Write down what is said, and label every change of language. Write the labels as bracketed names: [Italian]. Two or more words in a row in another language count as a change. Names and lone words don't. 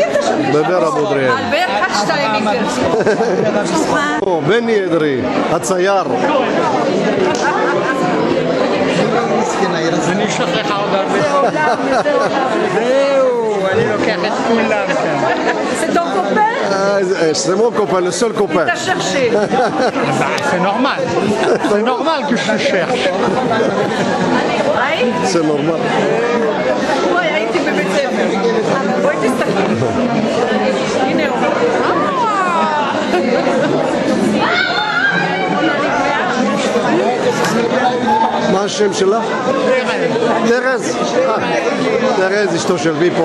[Hebrew] בבר אבו דריאל. אלברט שטיינמקר בני אדרי, הצייר. אני אשלח לך עוד הרבה. זהו, אני לוקח את כולם כאן. [French] C'est ton copain? C'est mon copain, le seul copain. T'as cherché. C'est normal. C'est normal que je cherche. C'est normal. [Hebrew] וואי, הייתי בבית ספר. בואי תסתכלי. הנה הוא. מה השם שלך? תרז. תרז, אשתו של ויפו.